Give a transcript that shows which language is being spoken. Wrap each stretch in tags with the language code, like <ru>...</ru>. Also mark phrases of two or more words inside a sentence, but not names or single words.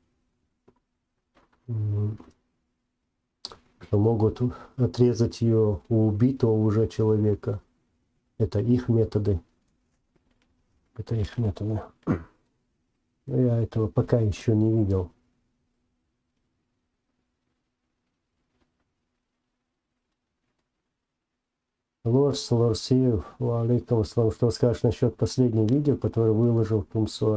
<ru>Что могут отрезать ее у убитого уже человека. Это их методы. Это их методы. Но я этого пока еще не видел.</ru> <ar>Лорсиев, عليكم السلام,</ar> <ru>что скажешь насчет последнего видео, которое выложил Тумсо?</ru>